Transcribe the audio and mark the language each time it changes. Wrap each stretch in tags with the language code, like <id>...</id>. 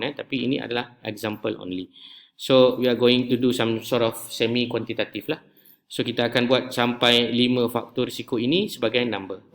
<ms>Tapi ini adalah example only.</ms> <en>So we are going to do some sort of semi quantitative lah.</en> <ms>So kita akan buat sampai 5 faktor risiko ini sebagai number.</ms>